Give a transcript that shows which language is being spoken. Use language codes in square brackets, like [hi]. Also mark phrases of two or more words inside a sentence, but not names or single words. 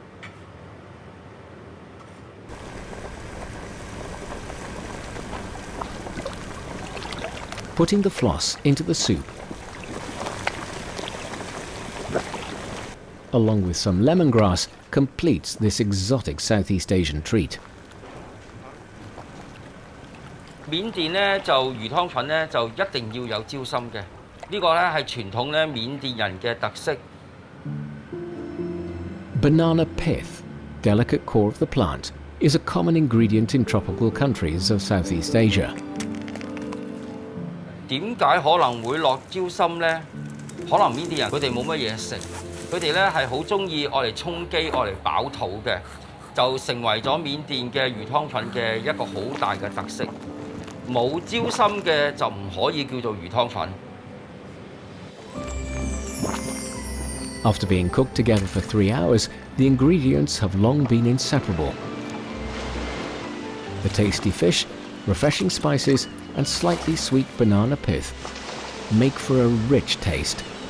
[en] Putting the floss into the soup, along with some lemongrass, completes this exotic Southeast Asian treat. [yue] 緬甸咧就魚湯粉咧就一定要有椒心嘅，呢個咧係傳統咧緬甸人嘅特色。 [en] Banana pith, delicate core of the plant, is a common ingredient in tropical countries of Southeast Asia. [yue] 點解可能會落椒心咧？可能緬甸人佢哋冇乜嘢食，佢哋咧係好中意愛嚟充飢、愛嚟飽肚嘅，就成為咗緬甸嘅魚湯粉嘅一個好大嘅特色。冇椒心嘅就唔可以叫做魚湯粉。 [en] After being cooked together for 3 hours, the ingredients have long been inseparable. The tasty fish, refreshing spices, and slightly sweet banana pith make for a rich taste.